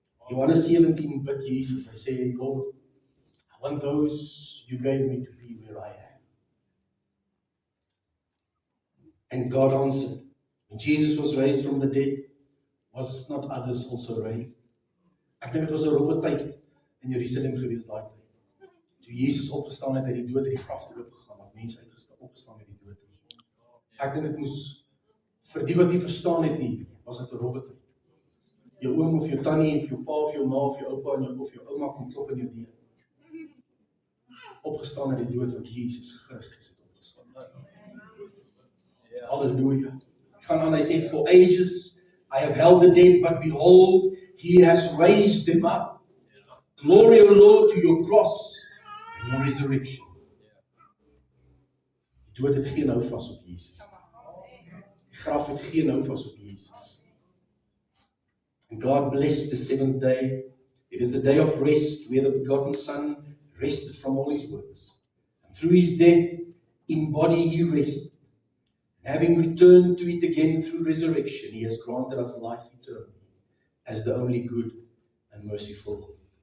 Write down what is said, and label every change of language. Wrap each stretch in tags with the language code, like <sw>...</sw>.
<af>Johannes 17 bid Jesus, hy sê,</af> <en>Lord, I want those you gave me to be where I am. And God answered. When Jesus was raised from the dead, was not others also raised?</en> <af>Ek dink dit was 'n rowwe tyd in Jerusalem gewees daai tyd. Toe Jesus opgestaan het uit die dood, het die graf toe oopgegaan, want mense opgestaan uit die dood. Ek dink dit moes vir die wat nie verstaan het nie, was dit 'n rowwe tyd. Jou oom of jou tannie of jou pa of jou ma of jou oupa en jou of jou ouma kom klop in jou deur. Opgestaan uit die dood, want Jesus Christus het opgestaan. Halleluja. Gaan aan, hy sê,</af> <en>for ages I have held the dead, but behold, he has raised them up. Glory, O Lord, to your cross and your resurrection.</en> <af>Die dood het geen houvas op Jesus. Die graf het geen houvas op Jesus.</af> <en>And God blessed the seventh day. It is the day of rest, where the begotten Son rested from all his works. And through his death, in body he rested. And having returned to it again through resurrection, he has granted us life eternal, as the only good and merciful Lord.</en>